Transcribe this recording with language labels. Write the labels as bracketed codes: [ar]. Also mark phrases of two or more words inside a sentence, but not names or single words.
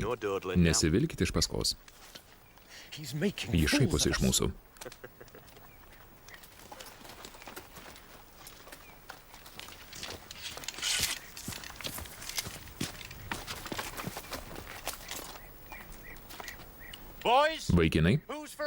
[en] No dawdling now. [lt] Nesivilkit iš paskos. [en] He's making [lt] Jis šaiposi iš mūsų. [en] Boys, [lt] Vaikinai, [en] who's for